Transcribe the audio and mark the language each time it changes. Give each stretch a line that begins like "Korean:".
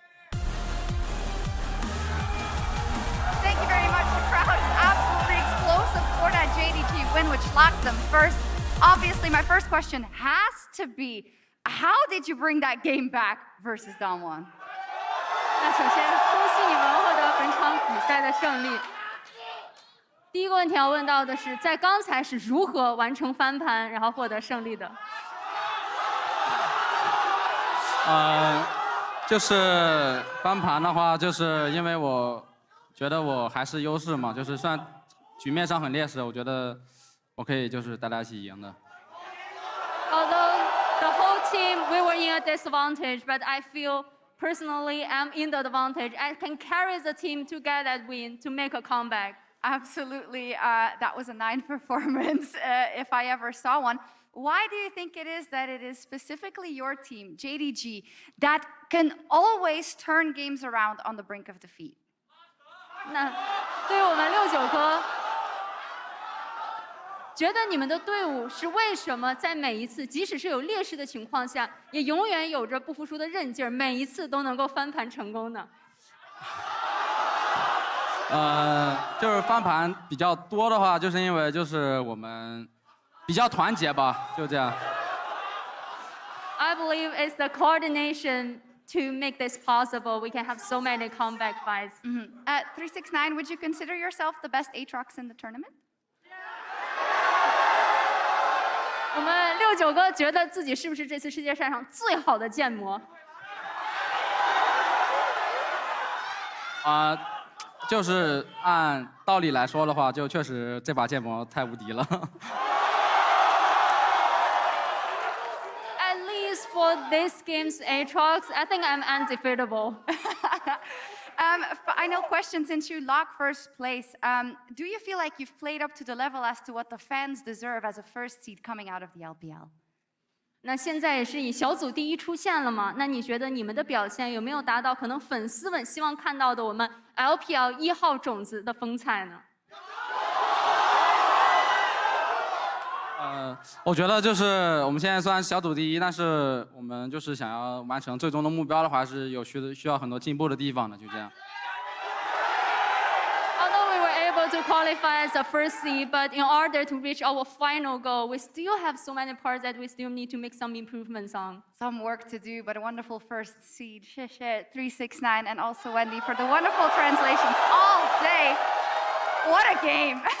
English: Thank you very much. The crowd, absolutely explosive for that JDG win, which locks them first. Obviously, my first question has to be, how did you bring that game back versus Damwon?
Chinese: 那首先恭喜你们获得本场比赛的胜利。第一个问题要问到的是，在刚才是如何完成翻盘，然后获得胜利的？就是翻盘的话，就是因为我觉得我还是优势嘛，就是虽然局面上很劣势，我觉得我可以就是大家一起赢的。
English: Although the whole team we were in a disadvantage, but I feel personally I'm in the advantage. I can carry the team to get that win to make a comeback. Absolutely, that was a 9 performance if I ever saw one. Why do you think it is that it is specifically your team, JDG, that can always turn games around on the brink of defeat?
Chinese: 那对于我们69哥，觉得你们的队伍是为什么在每一次，即使是有劣势的情况下，也永远有着不服输的韧劲儿，每一次都能够翻盘成功呢？就是翻盘比较多的话，就是因为就是我们比较团结吧，就这样。
English: I believe it's the coordination to make this possible. We can have so many comeback fights. 369, would you consider yourself the best Aatrox in the tournament?
Chinese: 我们69哥觉得自己是不是这次世界赛上最好的剑魔？就是按道理来说的话，就确实这把剑魔太无敌了。
English: At least for this game's Aatrox, I think I'm undefeatable. Final question, since you lock first place. Do you feel like you've played up to the level as to what the fans deserve as a first seed coming out of the LPL?
Chinese: 那现在也是以小组第一出现了嘛？那你觉得你们的表现有没有达到可能粉丝们希望看到的我们 LPL 1号种子的风采呢？我觉得就是我们现在虽然小组第一，但是我们就是想要完成最终的目标的话，是有需要很多进步的地方的，就这样。
English: Although we were able to qualify as the first seed, but in order to reach our final goal, we still have so many parts that we still need to make some improvements on. Some work to do, but a wonderful first seed.
Chinese: 谢谢
English: 369 and also Wendy for the wonderful translations all day. What a game!